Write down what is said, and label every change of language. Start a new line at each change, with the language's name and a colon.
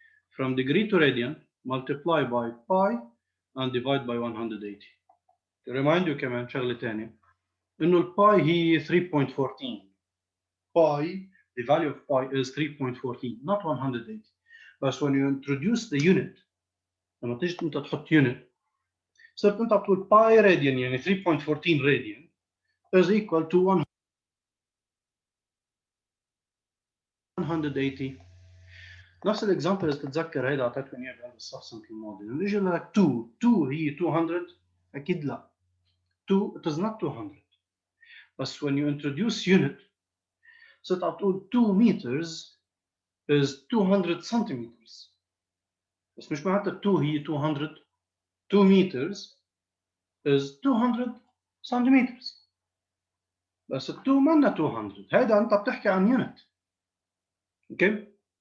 English: From degree to radian multiply by pi and divide by 180. To remind you
Arabic: كمان شغلة تانية إنه الباي هي 3.14.
English: Pi, the value of pi is 3.14 not 180. But when you introduce the unit
Arabic: لما تيجي أنت تحط unit صرت أنت بتقول
English: pi radian
Arabic: يعني
English: 3.14 radian is equal to 180.
Arabic: نفس الاكزامبل اذا تتذكر هيدا اعطيتكم اياه بهذا الصف السنه الماضيه لما يجي لك 2 هي 200 اكيد لا
English: 2 it is not 200
Arabic: بس when you introduce unit صرت عم تقول
English: 2 meters is 200 centimeters
Arabic: بس مش معناتها 2 هي 200 2 meters is 200 centimeters بس ال 2 منا 200 هيدا انت بتحكي عن يونت اوكي